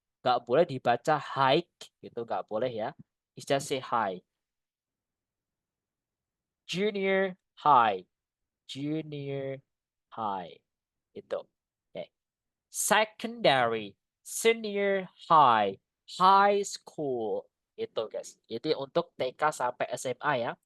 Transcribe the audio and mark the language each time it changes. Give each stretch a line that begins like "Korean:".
Indonesian: Nggak boleh dibaca hike gitu, nggak boleh ya.
English: It's just say hi. Junior high, junior high. Itu. Okay. Secondary, senior high, high school.
Indonesian: Itu guys. Itu untuk TK sampai SMA ya.